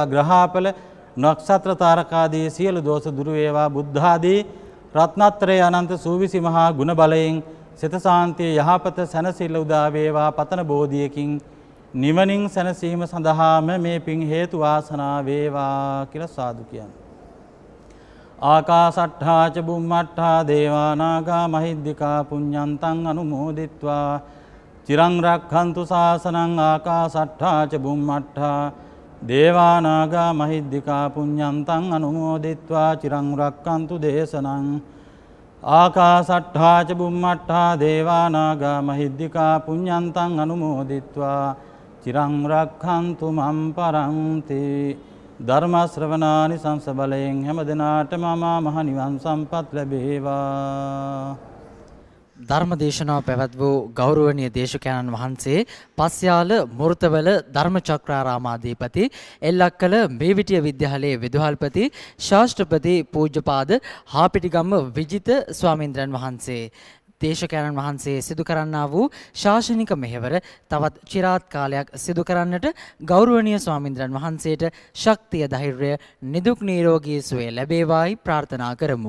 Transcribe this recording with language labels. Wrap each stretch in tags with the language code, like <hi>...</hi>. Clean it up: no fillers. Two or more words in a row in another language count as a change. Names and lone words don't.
<si>ග්‍රහාපල නක්ෂත්‍ර තාරකාදී සියලු දෝෂ දුරු වේවා. බුද්ධ ආදී රත්නත්‍රයේ අනන්ත සූවිසි මහා ගුණ බලයෙන් සිත සාන්තිය යහපත සැනසෙල්ල උදා වේවා. පතන බෝධියකින් නිවනින් සැනසීම සඳහාම මේ පින් හේතු වාසනා වේවා කියලා සාදු කියන්නේ.</si> <pi>ආකාසට්ඨා ච බුම්මට්ඨා දේවා නාග මහිද්దికා පුඤ්ඤන්තං අනුමෝදිත්වා චිරං රක්ඛන්තු ශාසනං. ආකාසට්ඨා ච බුම්මට්ඨා දේවා නාග මහිද්దికා පුඤ්ඤන්තං අනුමෝදිත්වා චිරං රක්ඛන්තු දේශනං. ආකාසට්ඨා ච බුම්මට්ඨා දේවා නාග මහිද්దికා පුඤ්ඤන්තං අනුමෝදිත්වා චිරං රක්ඛන්තු මම් පරන්ති.</pi> <si>ධර්ම ශ්‍රවණානි සංස බලයෙන් හැම දිනාටම මහ නිවන් සම්පත් ලැබේවා. ධර්ම දේශනාව පැවැත් වූ ගෞරවනීය දේශකයන්න් වහන්සේ පස්යාල මුර්තවල ධර්මචක්‍රාරාමාධිපති එල්ලක්කල මේවිටිය විද්‍යාලයේ විදුහල්පති ශාස්ත්‍රපති පූජ්‍යපාද හාපිටිගම්ම විජිත ස්වාමීන්ද්‍රයන් වහන්සේ දේශකයන්න් වහන්සේ සිදු කරන්නා වූ ශාසනික මෙහෙවර තවත් চিරාත් කාලයක් සිදු කරන්නට ගෞරවනීය ස්වාමීන්ද්‍රයන් වහන්සේට ශක්තිය ධෛර්යය නිදුක් නිරෝගී සුවය ලැබේවායි ප්‍රාර්ථනා කරමු.</si>